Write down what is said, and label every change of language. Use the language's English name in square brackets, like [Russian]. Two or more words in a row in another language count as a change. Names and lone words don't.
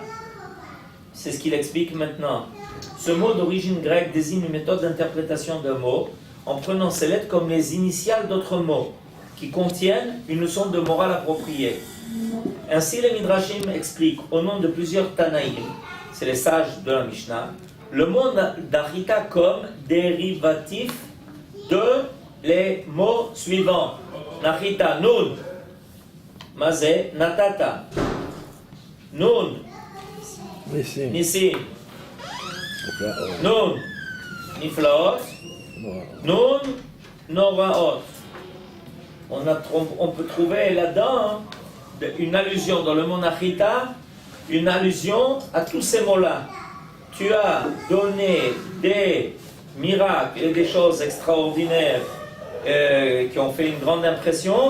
[French] C'est ce qu'il explique maintenant. Ce mot d'origine grecque désigne une méthode d'interprétation d'un mot en prenant ces lettres comme les initiales d'autres mots qui contiennent une leçon de morale appropriée. Ainsi, les Midrashim expliquent au nom de plusieurs Tanaïm, c'est les sages de la Mishnah, le mot Nahita comme dérivatif de les mots suivants. Nahita, [Hebrew] nun, mazé, natata, nun, nisim, nun, niflaot, nun, noraot. [French] On peut trouver là-dedans une allusion dans le mot Nahita, une allusion à tous ces mots-là. Tu as donné des miracles et des choses extraordinaires qui ont fait une grande impression.